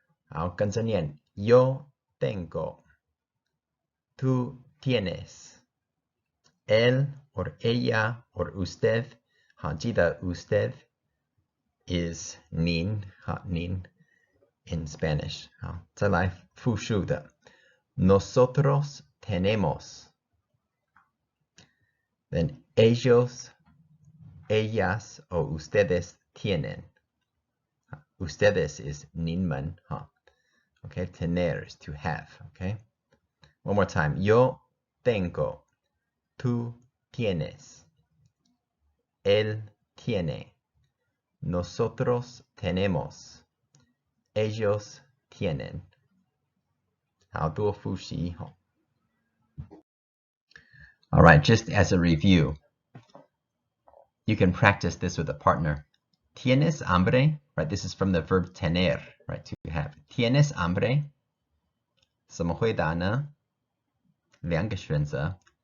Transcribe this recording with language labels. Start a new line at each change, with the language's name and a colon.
Chinese: 好，跟着念
Spanish: yo tengo, tú tienes, él or ella or usted.
Chinese: 好，记得
English: usted is nin, 好 nin in Spanish.
Chinese: 好，再来复数的
Spanish: nosotros tenemos. Then ellos, ellas o ustedes tienen.
English: Ustedes is 你们, huh? Okay, tener is to have, okay? One more time.
Spanish: Yo tengo, tú tienes, él tiene, nosotros tenemos, ellos tienen.
Chinese: 好，多复习.
English: All right, just as a review, you can practice this with a partner.
Spanish: ¿Tienes hambre?
English: Right, this is from the verb tener, right, to have.
Spanish: ¿Tienes hambre?
Chinese: 怎么回答呢？两个选择.